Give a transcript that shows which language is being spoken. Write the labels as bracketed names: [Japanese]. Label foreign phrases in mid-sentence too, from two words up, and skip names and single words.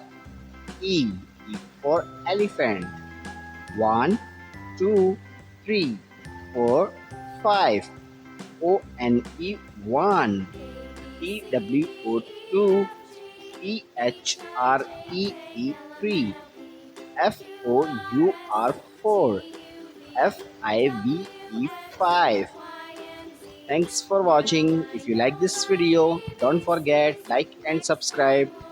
[English] E for elephant. 1 2 3 4 5. O-N-E 1. T-W-O 2. T-H-R-E-E 3. F-O-U-R 4. F-I-V-E 5. Thanks for watching. If you like this video, don't forget like and subscribe.